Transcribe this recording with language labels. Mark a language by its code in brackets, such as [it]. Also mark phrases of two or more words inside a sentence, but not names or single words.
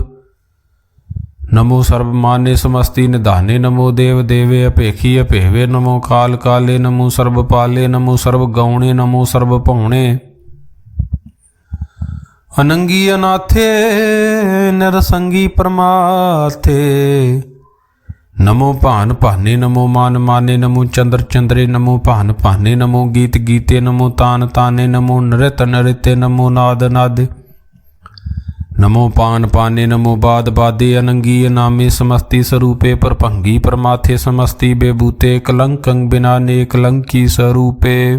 [bra] ਨਮੋ ਸਰਬ ਮਾਨੇ ਸਮਸਤੀ ਨਿਧਾਨੇ ਨਮੋ ਦੇਵ ਦੇਵੇ ਅਪੇਖੀ ਅਭੇਵੇ ਨਮੋ ਕਾਲ ਕਾਲੇ ਨਮੋ ਸਰਬ ਪਾਲੇ ਨਮੋ ਸਰਬ ਗੌਣੇ ਨਮੋ ਸਰਬ ਭਾਉਣੇ। ਅਨੰਗੀ ਅਨਾਥੇ ਨਿਰਸੰਗੀ ਪਰਮਾਥੇ नमो भान भाने नमो मान माने नमो चंद्र चंद्रे नमो भान भाने नमो गीत गीते नमो तान ताने नमो नृत नृत्य नमो नाद नादे नमो पान पाने नमो बाद बादे अनंगीय नामे समस्ति स्वरूपे परभंगी परमाथे समस्ति बेबूते कलंकं बिना ने कलंकी स्वरूपे